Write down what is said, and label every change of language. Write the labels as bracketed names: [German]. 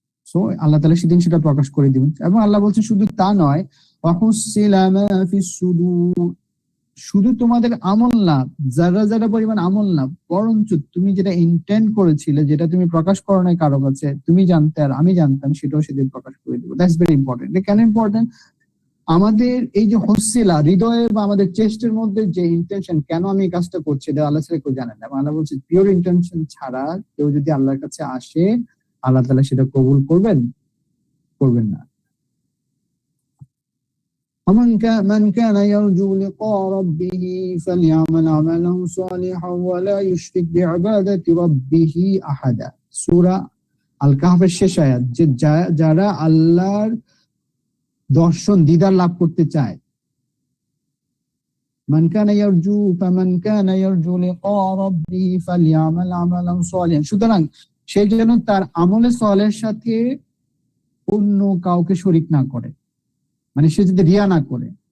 [Bangla] So আল্লাহ তাআলা সেদিন সেটা প্রকাশ করে দিবেন। এবং আল্লাহ বলছেন শুধু তা নয়, [Arabic] ওয়াহুসিলা মা ফিস সুদূর, [Bangla] শুধু তোমাদের আমল না, যারা যারা পরিমাণ আমল না, বরঞ্চ তুমি যেটা ইন্টেন্ড করেছিলে, যেটা তুমি প্রকাশ করো নাই কারো কাছে, তুমি জানতে আর আমি জানতাম, সেটাও সেদিন প্রকাশ করে দিব। [English] That's very important. [Bangla] কেন ইম্পর্টেন্ট? আমাদের এই যে হসিলা, হৃদয়ে বা আমাদের চেস্টের মধ্যে যে ইন্টেনশন, কেন আমি এই কাজটা করছি, এটা আল্লাহ ছাড়া কেউ জানেন না। আল্লাহ বলছে পিওর ইন্টেনশন ছাড়া কেউ যদি আল্লাহর কাছে আসে, আল্লাহ তাআলা সেটা কবুল করবেন না। [Arabic] من كان يرجو لقاء ربه فليعمل عملا صالحا ولا يشرك بعبادة ربه أحدا। [Bangla] সূরা আল কাহফের শেষ আয়াত, যে যারা আল্লাহর দর্শন, দিদার লাভ করতে চায়, [Arabic] মান কানা ইয়ারজু লিকা রাব্বিহি ফালইআমাল আমালান সালিহান, [Bangla] সুতরাং সে যেন তার আমলে সালেহের সাথে অন্য কাউকে শরীক না করে, মানে সে যদি রিয়া না করে,